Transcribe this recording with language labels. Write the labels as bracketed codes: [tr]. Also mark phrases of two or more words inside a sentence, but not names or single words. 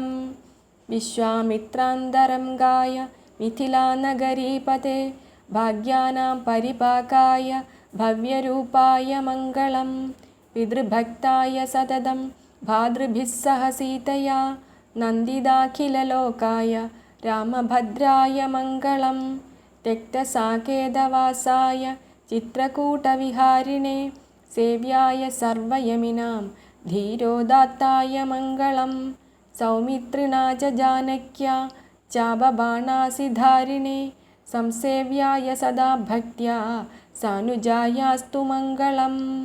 [sa] വിശ്വാമിത്രാന്തരംഗായ മിഥിലാനഗരീപതേ ഭാഗ്യാനാം പരിപാകായ ഭവ്യരൂപായ മംഗളം. പിതൃഭക്തായ സതതം ഭാതൃഭിः സഹ സീതയാ നന്ദിതാഖിലലോകായ രാമഭദ്രായ മംഗളം. त्यक्तसाकेतवासाय चित्रकूटविहारिणे सेव्याय सर्वयमिनां धीरोदात्ताय मङ्गलं. सौमित्रिणा च जानक्या चापबाणासिधारिणे संसेव्याय सदा भक्त्या सानुजायास्तु मङ्गलम्.